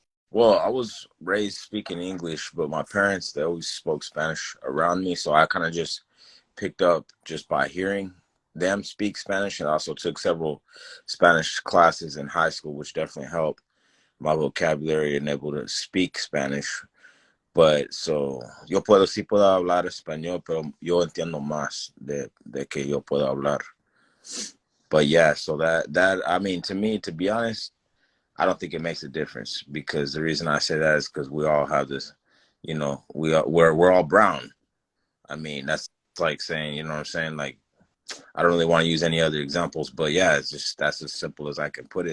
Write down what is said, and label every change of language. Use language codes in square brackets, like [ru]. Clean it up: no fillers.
[en] Well, I was raised speaking English, but my parents they always spoke Spanish around me, so I kind of just picked up just by hearing them speak Spanish, and I also took several Spanish classes in high school, which definitely helped my vocabulary and able to speak Spanish. But so [es] yo puedo sí puedo hablar español, pero yo entiendo más de que yo puedo hablar. [en] But yeah, so that I mean to me, to be honest, I don't think it makes a difference because the reason I say that is because we all have this, we're all brown. I mean that's like saying, you know what I'm saying? Like I don't really want to use any other examples, but yeah, it's just that's as simple as I can put it.